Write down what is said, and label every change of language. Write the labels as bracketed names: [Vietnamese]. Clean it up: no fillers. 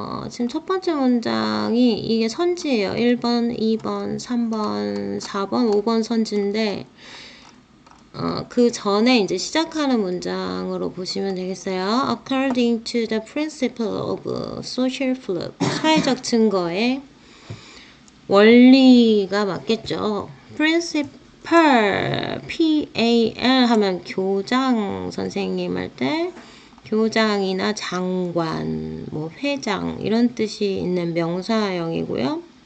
[Korean] 지금 첫 번째 문장이 이게 선지예요. 1번, 2번, 3번, 4번, 5번 선지인데 그 전에 이제 시작하는 문장으로 보시면 되겠어요. [English] According to the principle of social proof. [Korean] 사회적 증거의 원리가 맞겠죠. Principal, P-A-L 하면 교장 선생님 할 때 교장이나 장관, 뭐 회장 이런 뜻이 있는 명사형이고요.